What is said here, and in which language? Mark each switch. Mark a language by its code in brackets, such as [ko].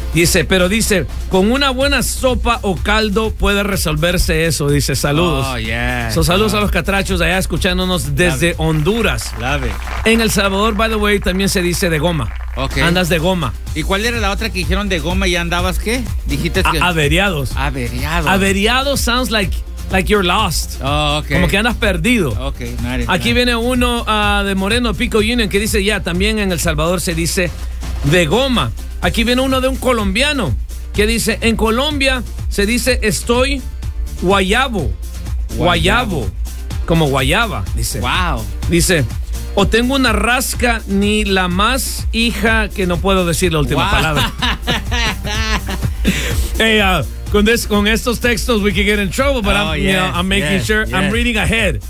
[es] Dice, con una buena sopa o caldo puede resolverse eso. Dice, saludos. [en] Oh, yes. [es] Saludos a los catrachos allá escuchándonos desde Love Honduras. [en] Love it. [es] En El Salvador, by the way, también se dice de goma. [en] Okay. [es] Andas de goma. ¿Y cuál era la otra que dijeron de goma y andabas qué? Dijiste que... Averiados. Averiados. [en] Averiados sounds like you're lost. Oh, okay. [es] Como que andas perdido. [en] Okay, nice. [es] Aquí viene uno de Moreno Pico Union que dice, también en El Salvador se dice... De goma. Aquí viene uno de un colombiano que dice, en Colombia se dice estoy guayabo. Guayabo. Como guayaba, dice. [en] Wow. [es] Dice, o tengo una rasca ni la más hija que no puedo decir la última palabra. [en] Hey, con estos textos we can get in trouble, but I'm making sure I'm reading ahead.